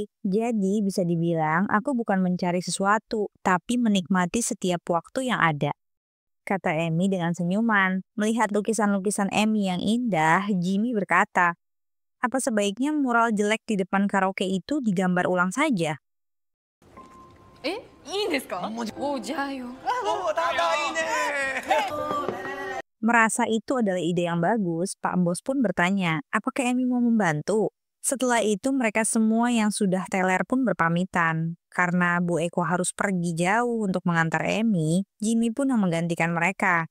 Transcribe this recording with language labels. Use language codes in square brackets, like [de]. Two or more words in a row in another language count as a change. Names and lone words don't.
[id] Jadi bisa dibilang aku bukan mencari sesuatu, tapi menikmati setiap waktu yang ada. Kata Amy dengan senyuman. Melihat lukisan-lukisan Amy yang indah, Jimmy berkata, apa sebaiknya mural jelek di depan karaoke itu digambar ulang saja? [ja] いいんですか？おじゃあよ。 [id] Merasa itu adalah ide yang bagus, Pak Bos pun bertanya, apakah Amy mau membantu? Setelah itu mereka semua yang sudah teler pun berpamitan. Karena Bu Eko harus pergi jauh untuk mengantar Amy, Jimmy pun yang menggantikan mereka.